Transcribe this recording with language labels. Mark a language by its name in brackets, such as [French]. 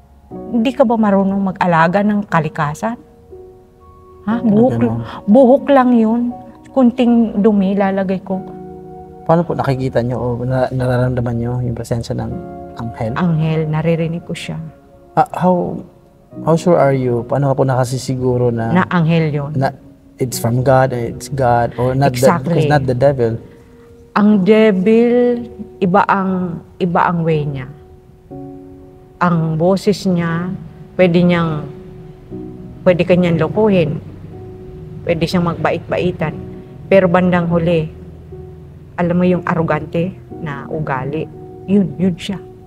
[Filipino] Hindi ka ba marunong mag-alaga ng kalikasan? Ha? Buhok lang yun. Kunting dumi, lalagay ko. Paano po nakikita nyo o nararamdaman nyo yung presensya ng anghel? Anghel, naririnig ko siya. [English] How sure are you? [Filipino] Paano ka po nakasisiguro na anghel yun? [English] Na it's from God, it's God, or not Exactly. because not the devil? [Filipino] Ang devil, iba ang way niya. Ang boses niya, pwede kanyang lokohin. Pwede siyang magbait-baitan. Pero bandang huli, alam mo yung arrogante na ugali, yun siya.